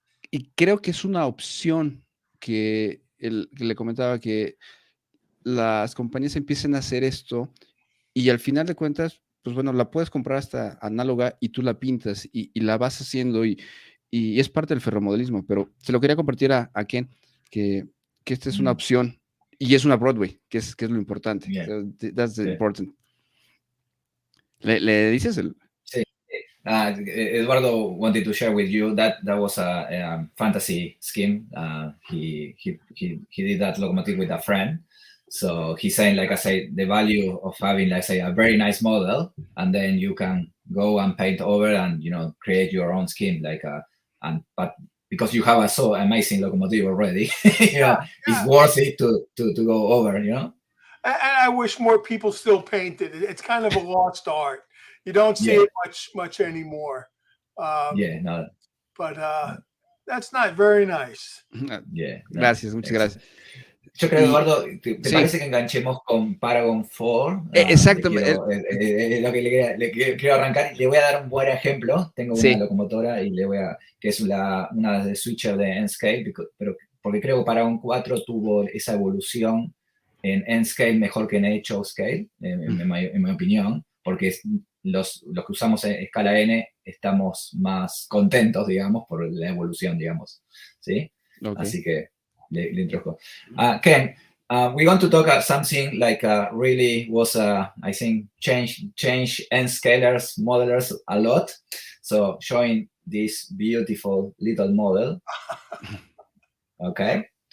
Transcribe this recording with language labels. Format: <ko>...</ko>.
<es>Y creo que es una opción que le comentaba que las compañías empiecen a hacer esto y al final de cuentas, pues bueno, la puedes comprar hasta análoga y tú la pintas y la vas haciendo y es parte del ferromodelismo, pero se lo quería compartir a Ken, que esta es una opción y es una Broadway, que es lo importante. Bien.</es> <en>That's</en> <es>Sí. important. ¿Le dices el? Sí.</es> <en>Eduardo wanted to share with you that was a fantasy scheme. He did that locomotive with a friend. So he's saying, like I say, the value of having, like I say, a very nice model, and then you can go and paint over and create your own scheme, but because you have a so amazing locomotive already, it's worth it to go over, And I wish more people still paint it. It's kind of a lost art. You don't see it much anymore. No. But that's not very nice.</en> <es>Gracias, muchas gracias. Yo creo, Eduardo, ¿te parece que enganchemos con Paragon 4? Exactamente. Es lo que le quiero arrancar. Le voy a dar un buen ejemplo. Tengo una locomotora y que es una de switcher de N-Scale, pero porque creo que Paragon 4 tuvo esa evolución en N-Scale mejor que en H-Scale, en mi opinión, porque los que usamos en escala N estamos más contentos, digamos, por la evolución, digamos. ¿Sí?</es> <en>Okay.</en> <es>Así que le introdujo.</es> <en>Ken, we want to talk about something like really was, I think, change N-scalers, modelers a lot. So showing this beautiful little model. Okay.</en>